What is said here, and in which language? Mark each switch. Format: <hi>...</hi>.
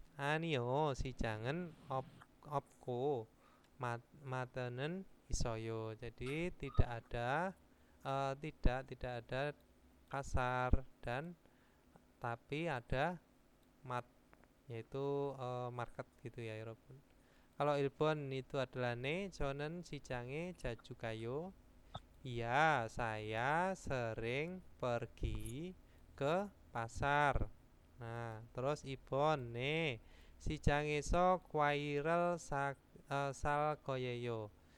<ko>아니요, 시장은 없고 마트는 있어요.</ko> <id>Jadi tidak ada tidak ada pasar dan tapi ada yaitu market gitu ya, 여러분. Kalau Ilbon itu adalah</id> <ko>네, 저는 시장에 자주 가요.</ko> <id>Iya, saya sering pergi ke pasar. Nah, terus Ibon</id> <ko>네, 시장에서 과일을 살 거예요.</ko>